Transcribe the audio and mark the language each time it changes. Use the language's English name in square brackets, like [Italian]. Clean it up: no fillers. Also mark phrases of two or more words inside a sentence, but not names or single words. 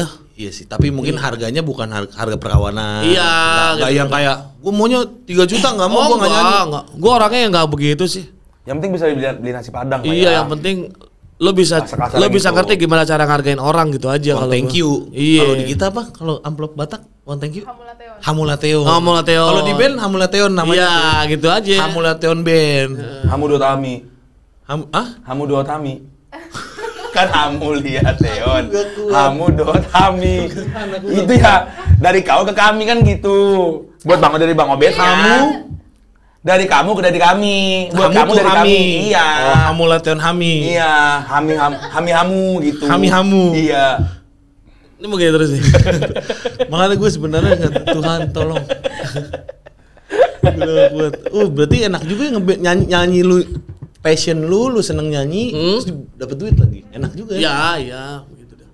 [Indonesian] Iya sih, tapi mungkin harganya bukan harga perkawanan. Iya, Nggak gitu. yang kayak gue maunya 3 juta nggak mau, gue nggak nyanyi. enggak. Gua orangnya yang nggak begitu sih. Yang penting bisa beli nasi padang lah Iya, ya. yang penting lo bisa Kasar-kasaran gitu. ngerti gimana cara ngargain orang gitu aja. Wah, kalau thank gua. you. Iya. Kalau di kita apa? Kalau amplop Batak, wah [English] thank you. [Indonesian] Hamulateon. Hamulateon. Hamulateon. Kalau di band Hamulateon namanya. Iya, gitu aja. Hamulateon band. Hamu Dotami. Ah? Hamu Dotami. Kan Hamu lihat Teon. Hamu Dotami. Itu ya dari kau ke kami kan gitu. Buat Bang dari Bang Obet Hamu. Dari kamu ke dari kami. Buat kamu tuh dari kami. Iya. Oh, Hamulateon Hami. Iya, Hami Hamu gitu. Hami Hamu. Iya. Ini mau kayak terus nih. Makanya gue sebenarnya Tuhan tolong. Buat. Berarti enak juga ya nyanyi lu passion lu seneng nyanyi terus dapat duit lagi. Enak juga ya. Ya, gitu dah.